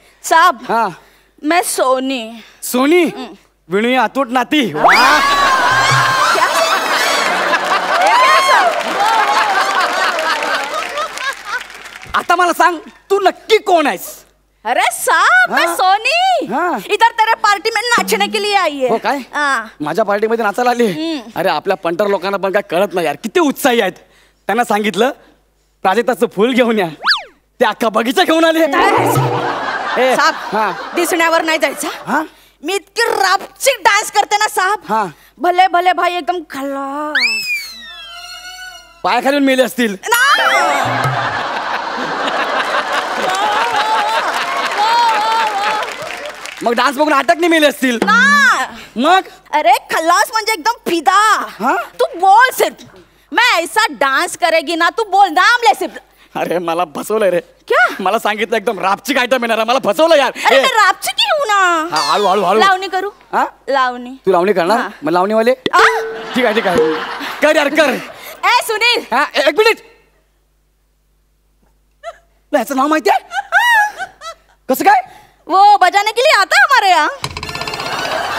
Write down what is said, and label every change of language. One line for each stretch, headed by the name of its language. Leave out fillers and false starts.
Hindi: साहब? हाँ, मैं सोनी.
Marathi: Sony. विणू अतूट नाती. आता मला सांग, तू नक्की कोण आहेस?
Hindi: अरे साहब, मैं सोनी. हाँ. इधर तेरे पार्टी में नाचने के लिए आई है.
Marathi: हो काय?
Hindi: हाँ.
Marathi: माझ्या पार्टीमध्ये नाचायला आली. अरे आपल्या पंटर लोकांना पण काय कळत नाही यार, किती उत्साही आहेत. त्यांना सांगितलं प्राजक्ताचं फुल घेऊन या, ते अख्खा बगीचा घेऊन आले. ए, हा. साहेब दिसण्यावर नाही जायचं. हा? मी इतकी रापचिक डान्स करते ना हा. साहेब, भले भले भाई एकदम खल्लास. पाय खालून मेले असतील. मग डान्स बघून अटक नाही मेले असतील. मग अरे खल्लास म्हणजे एकदम फिदा.
Hindi: हाँ? तू बोल सिर्फ, मैं ऐसा डांस करेगी ना, तू बोल नाम ले सिर्फ.
Marathi: अरे मला फसवलंय रे.
Hindi: क्या?
Marathi: मला सांगितलं एकदम रापचिक आयटम येणार आहे. मला फसवलं यार. अरे ए,
Hindi: मैं रापची की हूं ना.
Marathi: हा, हळू हळू हळू. लावणी करू. हा? लावणी. तू लावणी करणार? हा. मग लावणीवाले आ? ठीक आहे ठीक आहे, कर यार कर. ए सुनील, हा, एक मिनिट. तुला याचं नाव माहिती आहे? कसं काय?
Hindi: वो बजाने के लिए आता है हमारे यहाँ.